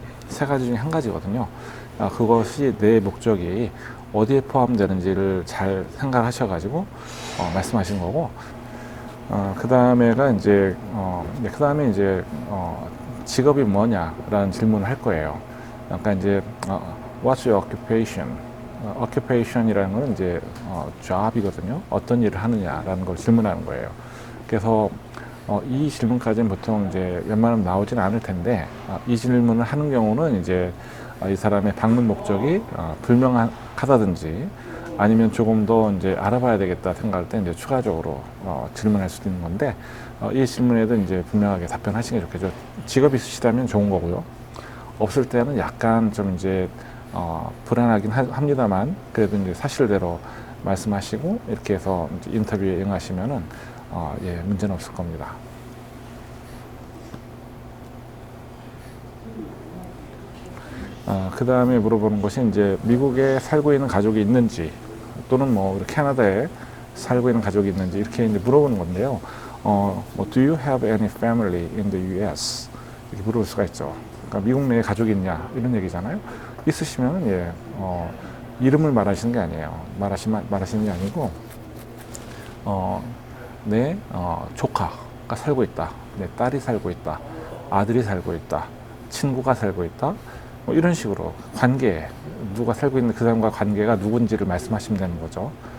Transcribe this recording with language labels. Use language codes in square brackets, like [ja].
[ko] 3가지 중에 한 가지거든요. 그것이 내 목적이 어디에 포함되는지를 잘 생각하셔가지고 말씀하신 거고, 그 다음에가 이제 그 다음에 이제 직업이 뭐냐라는 질문을 할 거예요. 그러니까 이제 [en] What's your occupation? [ko] occupation이라는 건 이제 job이거든요. 어떤 일을 하느냐라는 걸 질문하는 거예요. 그래서 이 질문까지는 보통 이제 웬만하면 나오지는 않을 텐데 이 질문을 하는 경우는 이제 이 사람의 방문 목적이 불명하다든지 아니면 조금 더 이제 알아봐야 되겠다 생각할 때 이제 추가적으로 질문할 수도 있는 건데 이 질문에도 이제 분명하게 답변하시는 게 좋겠죠. 직업이 있으시다면 좋은 거고요. 없을 때는 약간 좀 이제 불안하긴 합니다만 그래도 이제 사실대로 말씀하시고 이렇게 해서 이제 인터뷰에 응하시면은 예, 문제는 없을 겁니다. 그 다음에 물어보는 것이 이제 미국에 살고 있는 가족이 있는지 또는 뭐 캐나다에 살고 있는 가족이 있는지 이렇게 이제 물어보는 건데요. [en] 뭐 Do you have any family in the U.S. [ko] 이렇게 물어볼 수가 있죠. 그러니까 미국 내에 가족이 있냐 이런 얘기잖아요. 있으시면 예, 이름을 말하시는 게 아니에요. 말하시는 게 아니고 내 조카가 살고 있다, 내 딸이 살고 있다, 아들이 살고 있다, 친구가 살고 있다, 뭐 이런 식으로 관계, 누가 살고 있는 그 사람과 관계가 누군지를 말씀하시면 되는 거죠.